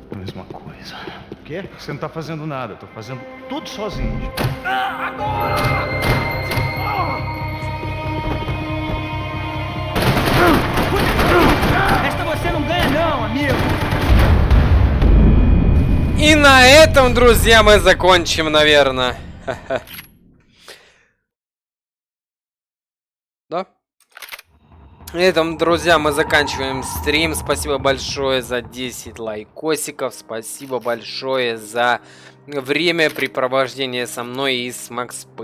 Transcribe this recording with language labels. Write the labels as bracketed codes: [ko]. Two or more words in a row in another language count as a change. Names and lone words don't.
[pt] mesma coisa. O quê? Você não tá fazendo nada, eu tô fazendo tudo sozinho. Esta você não ganha não, amigo. [ru] И на этом, друзья, мы закончим, наверное. Да? На этом, друзья, мы заканчиваем стрим. Спасибо большое за 10 лайкосиков. Спасибо большое за времяпрепровождение со мной и с Макс Пейном.